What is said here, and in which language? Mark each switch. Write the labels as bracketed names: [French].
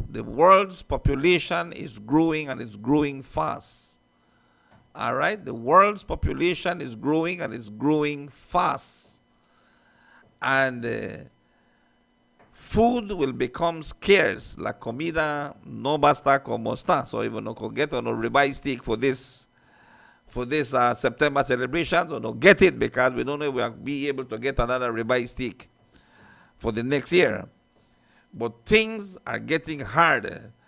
[English] The world's population is growing, and it's growing fast. All right? The world's population is growing, and it's growing fast. And food will become scarce. [Spanish] La comida no va a estar como está. [English] So if you no get on a ribeye steak for this September celebration, so no get it, because we don't know if we'll be able to get another ribeye steak for the next year. But things are getting harder.